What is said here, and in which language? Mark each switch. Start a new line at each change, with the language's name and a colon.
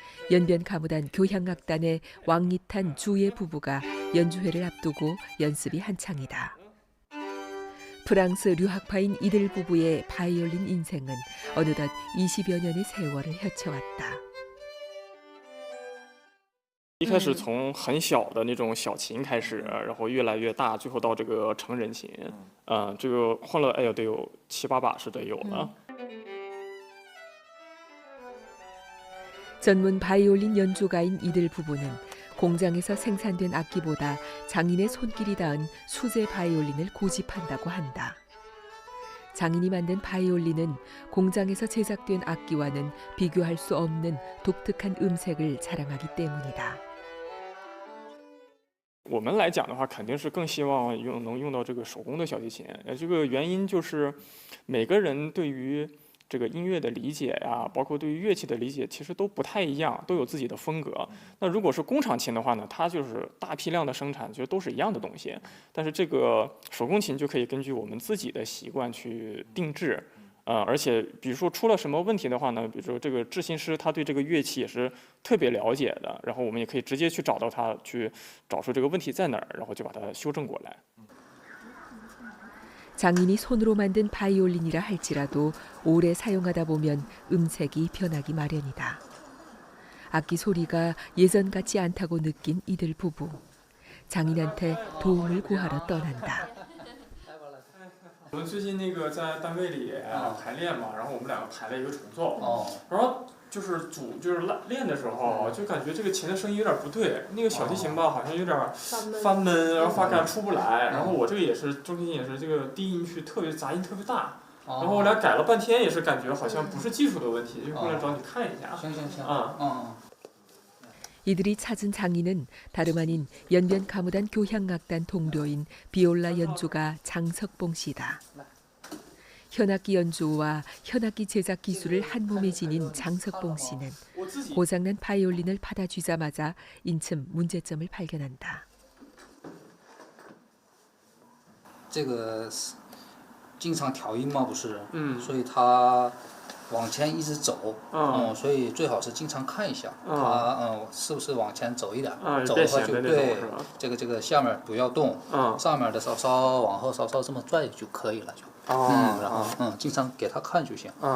Korean: 연변 가무단 교향악단의 왕리탄 주예 부부가 연주회를 앞두고 연습이 한창이다. 프랑스 류학파인 이들 부부의 바이올린 인생은 어느덧 20여 년의 세월을 헤쳐왔다.
Chinese: 一开始从很小的那种小琴开始，然后越来越大，最后到这个成人琴，这个换了得有7~8把是得有了。
Korean: 전문 바이올린 연주가인 이들 부부는 공장에서 생산된 악기보다 장인의 손길이 닿은 수제 바이올린을 고집한다고 한다. 장인이 만든 바이올린은 공장에서 제작된 악기와는 비교할 수 없는 독특한 음색을 자랑하기 때문이다.
Chinese: 我们来讲的话，肯定是更希望能用到这个手工的小提琴。这个原因就是每个人对于这个音乐的理解呀，包括对于乐器的理解，其实都不太一样，都有自己的风格。那如果是工厂琴的话呢，它就是大批量的生产，其实都是一样的东西。但是这个手工琴就可以根据我们自己的习惯去定制。而且比如说出了什么问题的话呢，比如说这个制琴师他对这个乐器也是特别了解的，然后我们也可以直接去找到他，去找出这个问题在哪儿，然后就把它修正过来。
Korean: 장인이 손으로 만든 바이올린이라 할지라도 오래 사용하다 보면 음색이 변하기 마련이다. 악기 소리가 예전 같지 않다고 느낀 이들 부부. 장인한테 도움을 구하러 떠난다.
Chinese: 我们最近那个在单位里排练嘛，然后我们两个排了一个重奏，然后就是练的时候，就感觉这个琴的声音有点不对，那个小提琴吧好像有点发闷，然后发感出不来，然后我这个也是中提琴也是这个低音区特别杂音特别大，然后我俩改了半天，也是感觉好像不是技术的问题，就过来找你看一下。行行行，
Korean: 이들이 찾은 장인은 다름 아닌 연변 가무단 교향악단 동료인 비올라 연주가 장석봉 씨다. 현악기 연주와 현악기 제작 기술을 한 몸에 지닌 장석봉 씨는 고장난 바이올린을 받아쥐자마자 인침 문제점을 발견한다.
Chinese: 这个经常调音嘛，不是，所以他往前一直走，所以最好是经常看一下，他是不是往前走一点，走的话就对，这个下面不要动，上面的稍稍往后稍稍这么拽就可以了，就，然后经常给他看就行，